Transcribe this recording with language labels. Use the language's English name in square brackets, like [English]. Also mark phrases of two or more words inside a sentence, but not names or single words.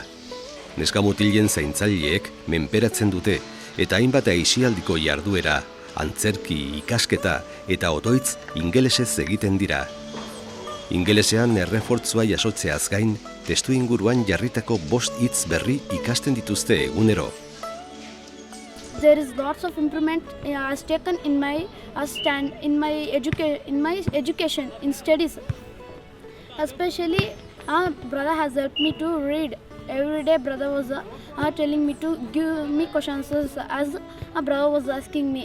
[Basque] Neskamutilen zaintzaileek menperatzen dute eta hainbat aisialdiko jarduera, antzerki, ikasketa eta otoitz ingelesez egiten dira. Ingelesean errefortzua jasotzeaz gain, testu inguruan jarritako 5 hitz berri ikasten dituzte egunero. [English] There is lots of improvement has taken in my education, in studies. Especially, brother has helped me to read. Every day, brother was telling me to give me questions as a brother was asking me.